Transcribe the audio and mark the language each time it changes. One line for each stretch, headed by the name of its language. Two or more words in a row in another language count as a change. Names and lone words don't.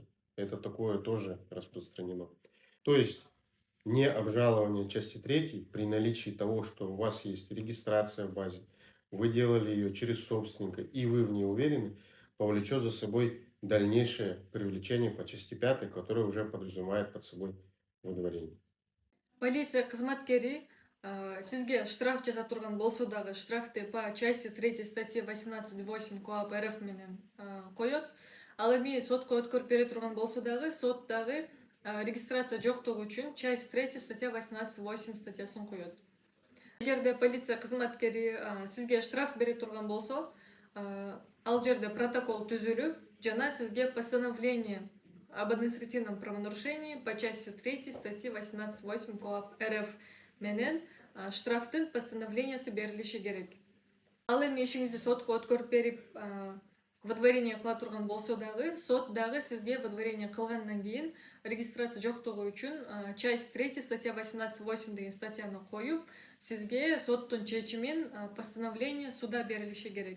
Russian: Это такое тоже распространено. То есть не обжалование части 3 при наличии того, что у вас есть регистрация в базе, вы делали ее через собственника и вы в ней уверены, повлечет за собой дальнейшее привлечение по части 5, которое уже подразумевает под собой выдворение.
Kyrgyz: Полиция кызматкери сизге штраф жасап турган болсо дагы штрафты
Russian: по части 3 статьи 18.8 КоАП РФ
Kyrgyz: менен коет. Ал эми сотко өткөрүп бере турган болсо дагы сот дагы регистрация жоктугу үчүн
Russian: часть 3 статья 18.8
Kyrgyz: статьясын коет. Эгерде полиция кызматкери сизге штраф бере турган болсо, ал жерде протокол түзүлүп жана сизге
Russian: постановление об административном правонарушении по части 3 статьи 18.8 КоАП РФ
Kyrgyz: менен штрафтын постановлениясы берилиши керек. Ал эми ишиңизди сотко өткөрүп берип выдворение кыла турган болсо дагы сот дагы сизге выдворение кылгандан кийин регистрация жоктугу үчүн
Russian: часть 3 статья 18.8
Kyrgyz: деген статьяны коюп сизге соттун чечимин
Russian: постановление суда
Kyrgyz: берилиши керек.